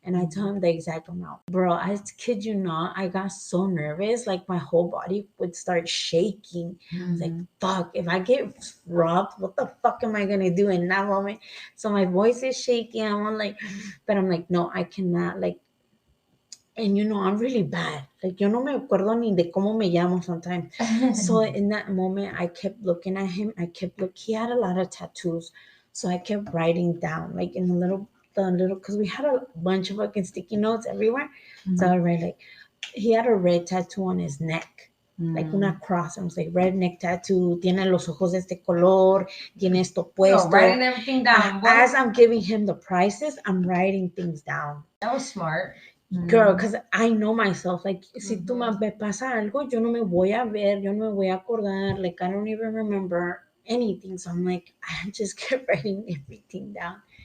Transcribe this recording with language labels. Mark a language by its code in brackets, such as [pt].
[en] And I tell him the exact amount. Bro, I kid you not, I got so nervous, like my whole body would start shaking. I was like, fuck, if I get robbed, what the fuck am I gonna do in that moment? So my voice is shaking. I'm like, but I'm like, no, I cannot, like, and I'm really bad. [es] Like, yo no me acuerdo ni de cómo me llamo [en] sometimes. So in that moment, I kept looking at him. He had a lot of tattoos. So I kept writing down, like in because we had a bunch of fucking sticky notes everywhere. So I would write, like, he had a red tattoo on his neck. Like una cross. I was like, red neck tattoo, [es] tiene los ojos de este color, tiene esto puesto. [en] Writing everything down. As I'm giving him the prices, I'm writing things down. That was smart. Girl, because I know myself. Like, [es] si tú me pasa algo, yo no me voy a ver, yo no me voy a acordar. [en] Like, I don't even remember anything. So I'm like, I just kept writing everything down.